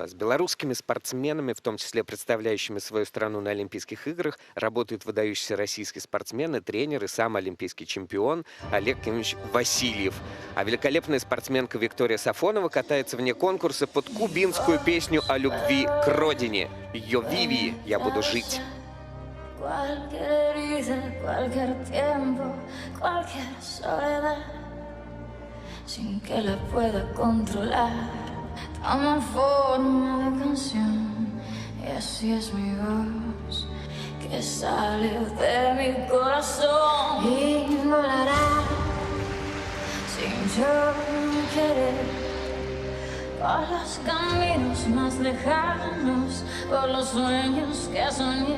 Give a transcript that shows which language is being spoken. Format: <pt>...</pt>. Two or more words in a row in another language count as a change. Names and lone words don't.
<ru>С белорусскими спортсменами, в том числе представляющими свою страну на Олимпийских играх, работают выдающиеся российские спортсмены, тренеры, сам олимпийский чемпион Олег Кимович Васильев. А великолепная спортсменка Виктория Сафонова катается вне конкурса под кубинскую песню о любви к родине. Ее «Виви, я буду жить».</ru> <es>Toma forma de canción y así es mi voz que sale de mi corazón y volará sin yo querer por los caminos más lejanos, por los sueños que soñé.</es>